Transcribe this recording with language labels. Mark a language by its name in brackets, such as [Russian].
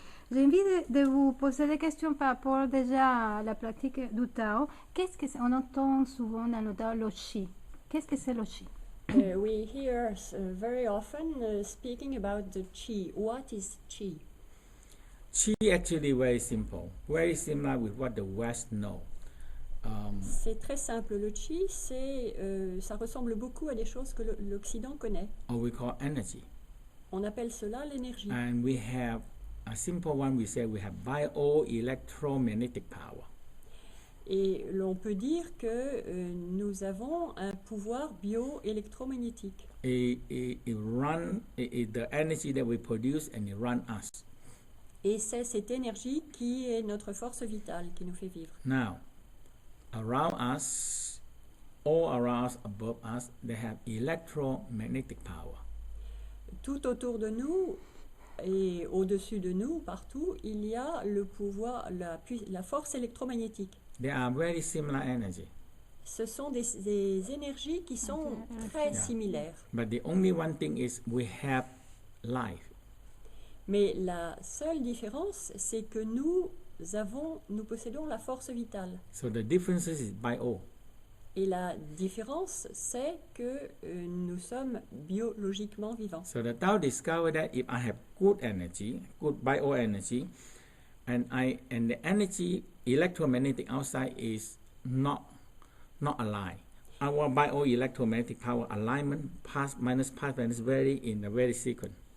[French] J'ai envie de vous poser des questions par rapport déjà à la pratique du Tao. Qu'est-ce que c'est? On entend souvent dans le Tao le Qi. Qu'est-ce que c'est le Qi? [English] We hear very often speaking about the Qi. What is Qi? Qi actually very simple, very similar with what the West know. [French] C'est très simple. Le Qi, ça ressemble beaucoup à des choses que l'Occident connaît. [English] Or we call energy. [French] On appelle cela l'énergie. [English] And we have a simple one, we say we have bioelectromagnetic power. [French] Et l'on peut dire que nous avons un pouvoir bioélectromagnétique. [English] It the energy that we produce and it run us. [French] Et c'est cette énergie qui est notre force vitale, qui nous fait vivre. [English] Now, around us, all around us, above us, they have electromagnetic power. [French] Tout autour de nous et au-dessus de nous, partout, il y a le pouvoir, la force électromagnétique. [English] They are very similar energy. [French] Ce sont des énergies qui sont très similaires. [English] But the only one thing is we have life. [French] Mais la seule différence, c'est que nous possédons la force vitale. [English] So the difference is bio. [French] Et la différence, c'est que nous sommes biologiquement vivants. [English] So the Tao discovered that if I have good energy, good bioenergy, and the energy electromagnetic outside is not aligned. Our bioelectromagnetic power alignment minus vary in a very sequence.